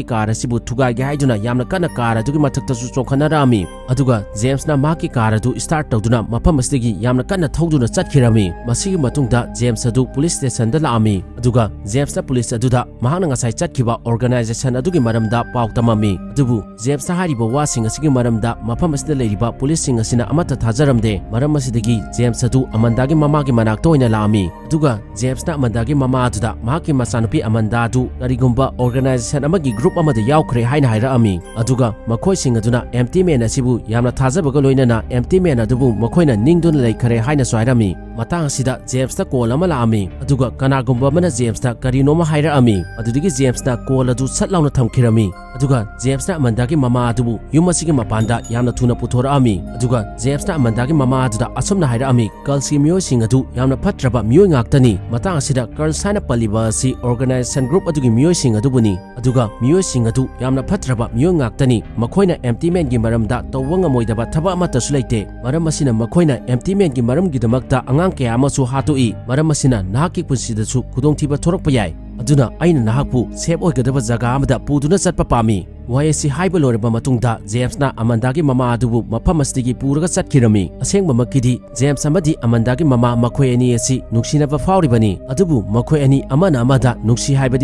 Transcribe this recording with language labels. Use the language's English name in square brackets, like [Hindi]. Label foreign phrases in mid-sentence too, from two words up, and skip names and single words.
[Manipuri] कार asibu thugai ge haiduna yamna kana car adugi mathakta su chokhanarami aduga James na maki car adu start tawduna mafam asigi yamna kana thauduna chatkirami masigi matungda James adu [English] police station [Manipuri] da laami aduga James na police aduda mahana ngasai chatkiba organization adugi maramda paw tamami adubu James na hariba wasing asigi maramda mafam asida leiriba police sing asina amata thajaramde maram asidagi James adu amandagi mamagi manakta oina laami aduga James na amandagi mama aduda mahaki masanupi amanda adu karigumba organization amagi group amada yaukre haina hairaami aduga makhoi sing aduna [English] empty man [Manipuri] asibu yamna thajabaga loinana empty man adubu makhoina ningduna leikhare haina swairami matang asida James ta call ama laami aduga kanagumba mana James ta karinoma hairaami adudigi James na call adu satlauna thamkhirami aduga James na amandagi mama adubu yumasigi mapanda yamna thuna puthorami aduga James na amandagi mama aduda asomna hairaami kalsi myo sing adu yamna phatraba myo ngaktani matang asida girl saina paliba si [English] organization group [Manipuri] adugi myo sing adubuni aduga myo sing adu yamna phatraba myo ngaktani makhoina [English] empty man [Manipuri] gi maramda tawanga moidaba thaba amata su leite maram asina makhoina [English] empty man [Manipuri] gi maram gi damakta angang kya amasu hatui maram asina nahaki punsida su khudongthiba thorokpa yai aduna aina nahakpu sep oigadaba jaga amada puduna chatpa pami wayesi haiba loreba matungda James na amandagi mama adubu mafam asdigi puraga chatkirami asengba makidi James amadi amandagi mama makhoi ani asi nuksinaba fauribani adubu makhoi ani amana amada nuksi haibadi